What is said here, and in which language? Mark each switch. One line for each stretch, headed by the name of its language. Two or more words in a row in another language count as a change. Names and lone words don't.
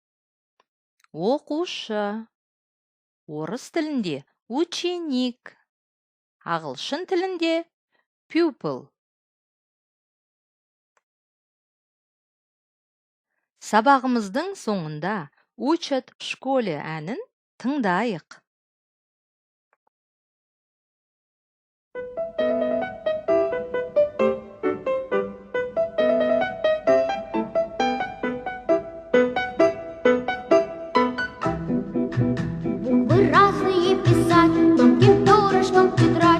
Kazakh: Оқушы. Орыс тілінде ученик. Ағылшын тілінде pupil. Сабағымыздың соңында
Russian: учат в школе
Kazakh: әнін тыңдайық.
Russian: Буквы разные писать, тонким перышком тетрадь.